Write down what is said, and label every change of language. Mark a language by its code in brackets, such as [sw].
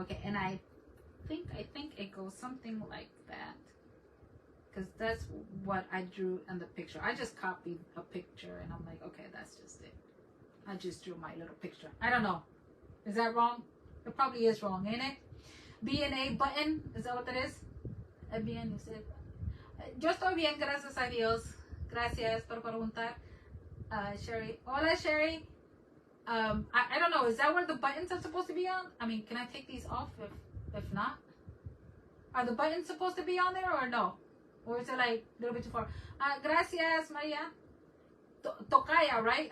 [en] Okay, and I think it goes something like that, because that's what I drew in the picture. I just copied a picture and I'm like, okay, that's just it. I just drew my little picture. I don't know. Is that wrong? It probably is wrong, ain't it? B&A button, is that what that is? [es] Bien, [en] you said. [es] Yo estoy bien, gracias a Dios. Gracias por preguntar. Sherry. Hola, Sherry. [en] I don't know. Is that where the buttons are supposed to be on? I mean, can I take these off if not? Are the buttons supposed to be on there or no? Or is it like a little bit too far? [es] Gracias, Maria. Tocaya, [en] right?